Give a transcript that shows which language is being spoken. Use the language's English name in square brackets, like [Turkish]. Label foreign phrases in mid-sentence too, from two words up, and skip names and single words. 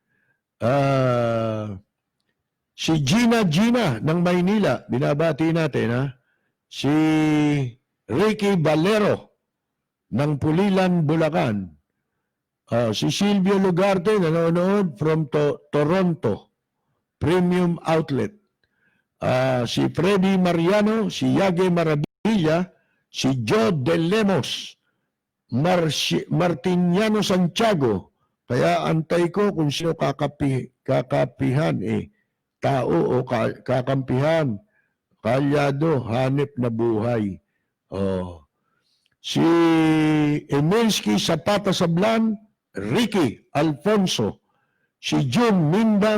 [Filipino] Si Gina ng Maynila, binabati natin, Si Ricky Valero ng Pulilan, Bulacan. Si Silvio Lugarte, nanonood from Toronto, Premium Outlet. Si Freddy Mariano, si Yage Maravilla, si Joe De Lemos, Martiniano Santiago. Kaya antay ko kung sino kakapihan tao o kakampihan, kalyado, hanip na buhay. Si Emelski Zapata Sablan, Ricky Alfonso, si June Minda